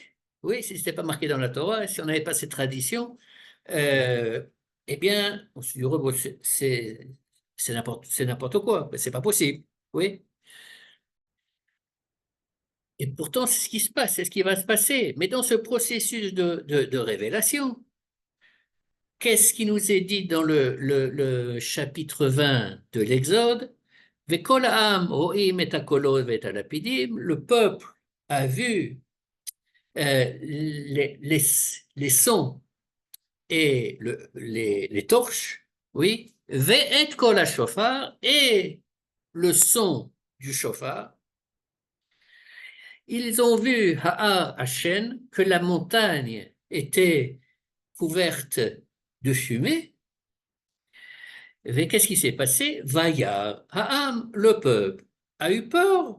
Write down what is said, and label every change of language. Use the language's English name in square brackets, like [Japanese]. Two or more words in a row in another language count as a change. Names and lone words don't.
[French] Oui, si ce n'était pas marqué dans la Torah, si on n'avait pas cette tradition, euh, eh bien, on se dirait, bon, c'est n'importe quoi, c'est pas possible. Oui. Et pourtant, c'est ce qui se passe, c'est ce qui va se passer. Mais dans ce processus de révélation, qu'est-ce qui nous est dit dans le chapitre 20 de l'Exode? [Hebrew] וכל העם רואים את הקולות ואת הלפידים. [French] Le peuple a vu les sons et les torches, oui, [Hebrew] ואת קול השופר, [French] et le son du shofar. Ils ont vu [Hebrew] ההר עשן, [French] que la montagne était couverte de fumée. Et qu'est-ce qui s'est passé? [Hebrew] וירא העם, [French] le peuple, a eu peur.